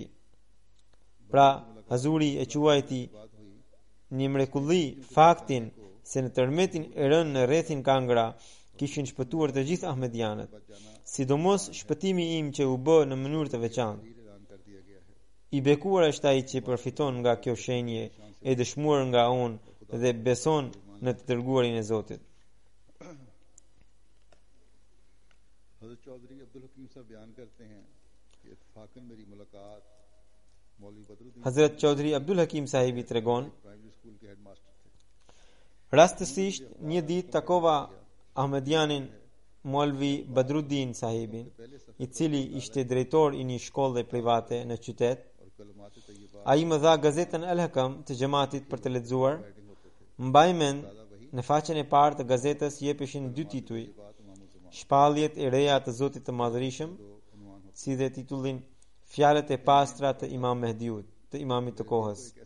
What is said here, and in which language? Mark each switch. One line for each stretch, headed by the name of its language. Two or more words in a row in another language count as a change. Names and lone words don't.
Albanian: Pra, Hazuri e quajti një mrekulli faktin se në tërmetin e rënë në rrethin Kangra kishin shpëtuar të gjithë Ahmedianët, sidomos shpëtimi im që u bë në mënyrë të veçantë. I bekuar është ai që përfiton nga kjo shenje e dëshmuar nga unë dhe beson në të dërguarin e Zotit.
Urdu: حضرت چودھری عبدالحکیم صاحب بیان کرتے ہیں کہ اتفاقاً میری ملاقات مولوی بدرالدین
Albanian: Hazrat Chaudhry Abdul Hakim sahibi tregon,
Urdu: پرائمری سکول کے ہیڈماسٹر تھے.
Albanian: rastësisht një ditë takova Ahmedianin Molvi Badruddin sahibin, i cili ishte drejtor i një shkolle private në qytet.
Urdu: اور کلمات طیبہ
Albanian: Ai më dha gazetën El Hakam të xhamatit për të lexuar. Mbaj mend, në faqen e parë të gazetës jepeshin dy tituj: Shpalljet e reja të Zotit të Madhërisëm, si dhe titullin Fjalët e pastra të Imam Mehdiut, të imamit të kohës.